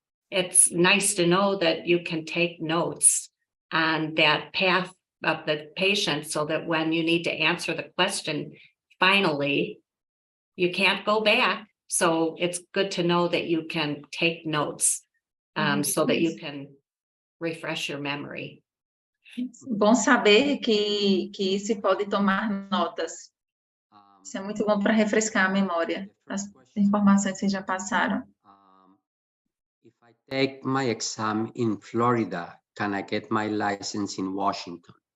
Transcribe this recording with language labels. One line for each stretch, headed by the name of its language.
English: It's nice to know that you can take notes on that path of the patient so that when you need to answer the question, finally, you can't go back. So it's good to know that you can take notes so that you can refresh your memory.
Portuguese: Bom saber que se pode tomar notas. Isso é muito bom para refrescar a memória, as informações que já passaram.
English: If I take my exam in Florida, can I get my license in Washington?